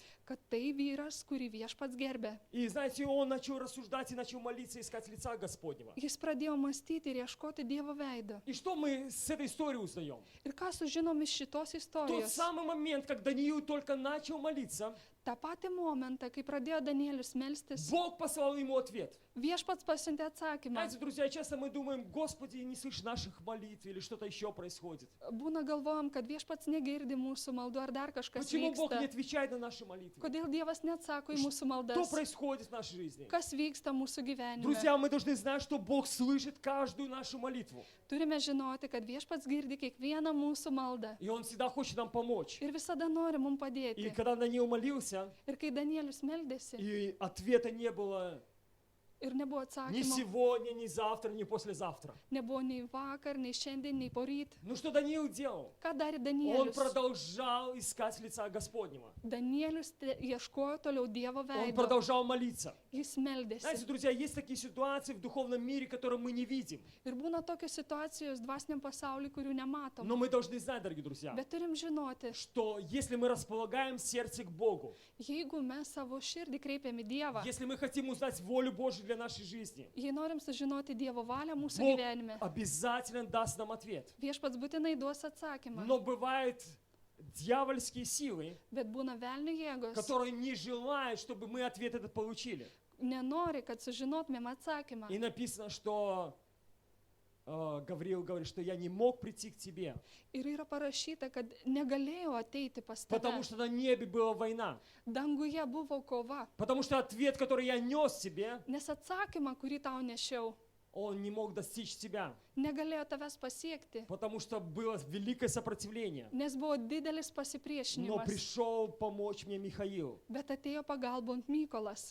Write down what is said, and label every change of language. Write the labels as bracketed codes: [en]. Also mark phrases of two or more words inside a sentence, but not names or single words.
[lt] kad tai vyras, kurį viešpats gerbė. [ru] И знаете, он начал рассуждать и начал молиться, искать лица Господнего. [lt] Jis pradėjo mąstyti ir ieškoti Dievo veido. [ru] И что мы с этой историей узнаем? [lt] Ir ką sužinom iš šitos [ru] Тот [lt] istorijos? [ru] самый момент, когда Даниил только начал молиться, [lt] Ta patį momentą, kai pradėjo Danielius melstis, [ru] Бог послал ему ответ. [lt] viešpats pasiuntė atsakymą. [ru] Знаете, друзья, часто мы думаем, Господи, не слышишь наших молитв или что-то еще происходит. [lt] Būna galvojam, kad viešpats negirdi mūsų maldų ar dar kažkas [ru] Почему Бог не [lt] vyksta. [ru] отвечает на наши молитвы? [lt] Kodėl Dievas neatsako į mūsų [ru] Что [lt] maldas? [ru] происходит в нашей жизни? [lt] Kas vyksta mūsų gyvenime? [ru] Друзья, мы должны знать, что Бог слышит каждую нашу молитву. [lt] Turime žinoti, kad viešpats girdi kiekvieną mūsų maldą. [ru] И Он всегда хочет нам помочь. [lt] Ir visada nori mums [ru] И [lt] padėti. [ru] когда Даниил молился, [lt] Ir kai Danielius meldėsi [ru] и ответа не было [lt] ir nebuvo [ru] ни [lt] atsakymo, [ru] сегодня, ни завтра, ни послезавтра. [lt] nebuvo nei vakar, nei šiandien, nei poryt. [ru] Ну что Даниил делал? [lt] Ką darė [ru] Он [lt] Danielius? [ru] продолжал искать лица Господнего. [lt] Danielius ieškojo toliau Dievo [ru] Он [lt] veido. [ru] продолжал молиться. [lt] Jis [ru] Знаете, [lt] meldėsi. [ru] друзья, есть такие ситуации в духовном мире, которые мы не видим. [lt] Ir būna tokios situacijos dvasiniam pasauliu, kurių nematom. [ru] Но мы должны знать, дорогие друзья, [lt] Bet turim žinoti, [ru] что если мы располагаем сердце к Богу, [lt] jeigu mes savo širdį kreipiam į Dievą, [ru] если мы хотим узнать волю Божью для нашей жизни, [lt] jei norim sužinoti Dievo valią mūsų [ru] Бог [lt] gyvenime, [ru] обязательно даст нам ответ. [lt] viešpats būtinai duos atsakymą. [ru] Но бывают дьявольские силы, [lt] Bet būna velnių jėgos, [ru] которые не желают, чтобы мы ответ этот получили. [lt] nenori, kad sužinotumėm atsakymą. [ru] И написано, что Гавриил говорит, что я не мог прийти к тебе, [lt] Ir yra parašyta, kad negalėjau ateiti pas tave. [ru] потому что на небе была война. [lt] Danguje buvo kova, [ru] Потому что ответ, который я нес тебе, [lt] nes atsakymą, kurį tau nešiau, [ru] он не мог достичь тебя, [lt] negalėjo tavęs pasiekti, [ru] потому что было великое сопротивление. [lt] nes buvo didelis [ru] Но [lt] pasipriešinimas. [ru] пришел помочь мне Михаил, [lt] Bet atėjo pagalbont Mykolas.